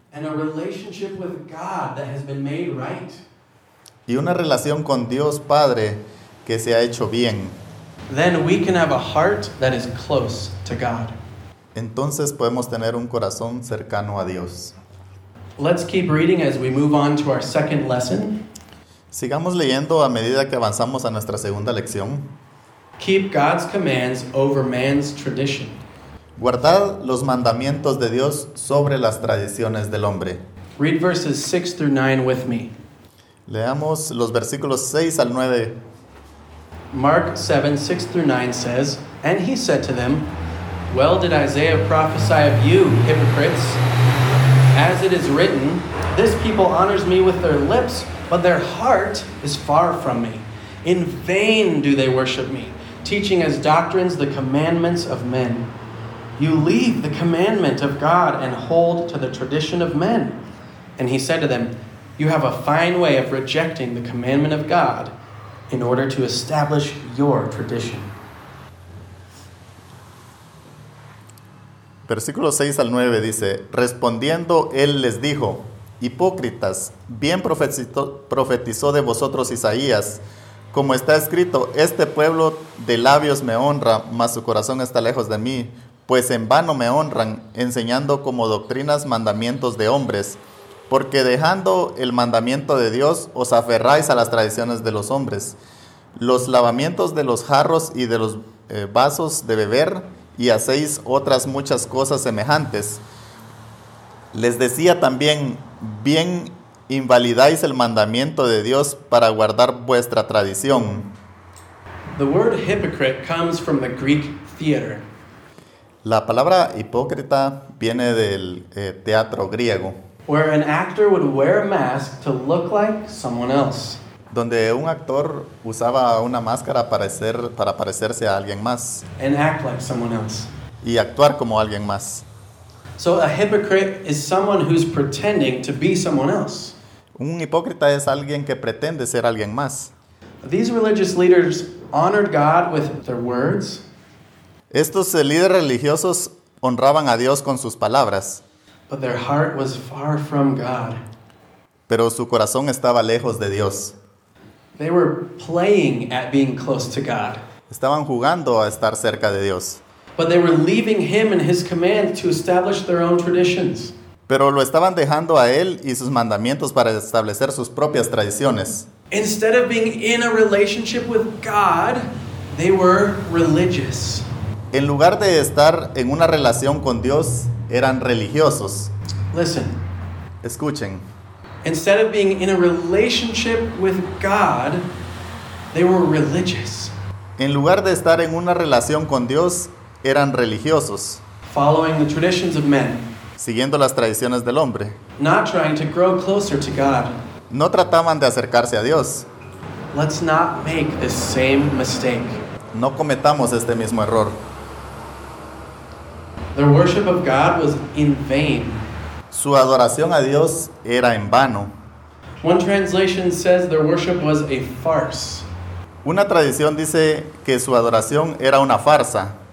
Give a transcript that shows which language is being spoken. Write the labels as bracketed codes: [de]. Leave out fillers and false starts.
[en] And a relationship with God that has been made right. [es] Y una relación con Dios Padre que se ha hecho bien. [en] Then we can have a heart that is close to God. [es] Entonces podemos tener un corazón cercano a Dios. [en] Let's keep reading as we move on to our second lesson. [es] Sigamos leyendo a medida que avanzamos a nuestra segunda lección. [en] Keep God's commands over man's tradition. [es] Guardad los mandamientos de Dios sobre las tradiciones del hombre. [en] Read verses 6 through 9 with me. [es] Leamos los versículos 6 al 9. [en] Mark 7, 6 through 9 says, "And he said to them, 'Well did Isaiah prophesy of you, hypocrites? As it is written, this people honors me with their lips, but their heart is far from me. In vain do they worship me, teaching as doctrines the commandments of men. You leave the commandment of God and hold to the tradition of men.' And he said to them, 'You have a fine way of rejecting the commandment of God in order to establish your tradition.'" [es] Versículo 6 al 9 dice, "Respondiendo, él les dijo, 'Hipócritas, bien profetizó de vosotros Isaías, como está escrito, este pueblo de labios me honra, mas su corazón está lejos de mí. Pues en vano me honran, enseñando como doctrinas mandamientos de hombres, porque dejando el mandamiento de Dios, os aferráis a las tradiciones de los hombres, los lavamientos de los jarros y de los vasos de beber, y hacéis otras muchas cosas semejantes. Les decía también, bien invalidáis el mandamiento de Dios para guardar vuestra tradición." [en] The word hypocrite comes from the Greek theater. [es] La palabra hipócrita viene del teatro griego. [en] Where an actor would wear a mask to look like someone else. [es] Donde un actor usaba una máscara para parecerse a alguien más. [en] And act like someone else. [es] Y actuar como alguien más. [en] So a hypocrite is someone who's pretending to be someone else. [es] Un hipócrita es alguien que pretende ser alguien más. [en] These religious leaders honored God with their words. [es] Estos líderes religiosos honraban a Dios con sus palabras. [en] But their heart was far from God. [es] Pero su corazón estaba lejos de Dios. [en] They were playing at being close to God. [es] Estaban jugando a estar cerca de Dios. [en] But they were leaving him and his command to establish their own traditions. [es] Pero lo estaban dejando a él y sus mandamientos para establecer sus propias tradiciones. [en] Instead of being in a relationship with God, they were religious. [es] En lugar de estar en una relación con Dios, eran religiosos. [en] Listen. [es] Escuchen. [en] Instead of being in a relationship with God, they were religious. [es] En lugar de estar en una relación con Dios, eran religiosos. [en] Following the traditions of men. [es] Siguiendo las tradiciones del hombre. [en] Not trying to grow closer to God. [es] No trataban de acercarse a Dios. [en] Let's not make the same mistake. [es] No cometamos este mismo error. [en] Their worship of God was in vain. [es] Su adoración a Dios era en vano. [en] One translation says their worship was a farce. [es] Una tradición dice que su adoración era una farsa.